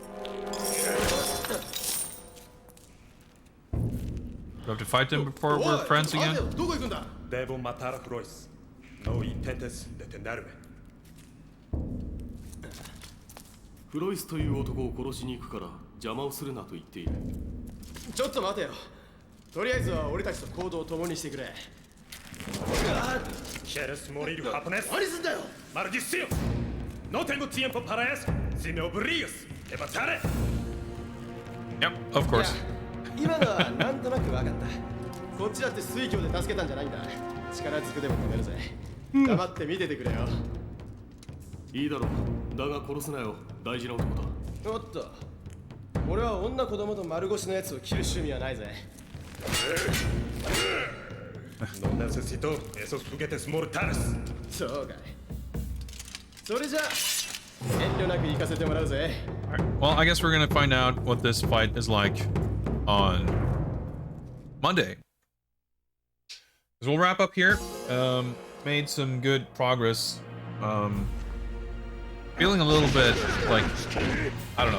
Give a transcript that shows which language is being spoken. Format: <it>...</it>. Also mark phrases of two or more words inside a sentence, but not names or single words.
<en>Do I have to fight him before we're friends again?</en> <es>Devo matar Royce. No intentes detenerme.</es> <ja>フロイスという男を殺しに行くから邪魔をするなと言っている。ちょっと待てよ。とりあえずは俺たちと行動を共にしてくれ。</ja> <es>¿Quieres morir japonés?</es> <ja>何すんだよ。</ja> <es>¡Maldición! No tengo tiempo para eso. Si me obligas, te mataré.</es> <en>Yep, of course.</en> <ja>今のはなんとなく分かった。こっちだって水郷で助けたんじゃないんだ。力ずくでも止めるぜ。黙って見ててくれよ。いいだろう。だが殺すなよ。大事な男だ。おっと。俺は女子供と丸腰のやつを切る趣味はないぜ。</ja> <es>No necesito esos juguetes mortales.</es> <ja>そうかい。それじゃ遠慮なく行かせてもらうぜ。</ja> <en>Alright, well, I guess we're gonna find out what this fight is like on Monday. So we'll wrap up here. Made some good progress. Feeling a little bit like, I don't know.</en>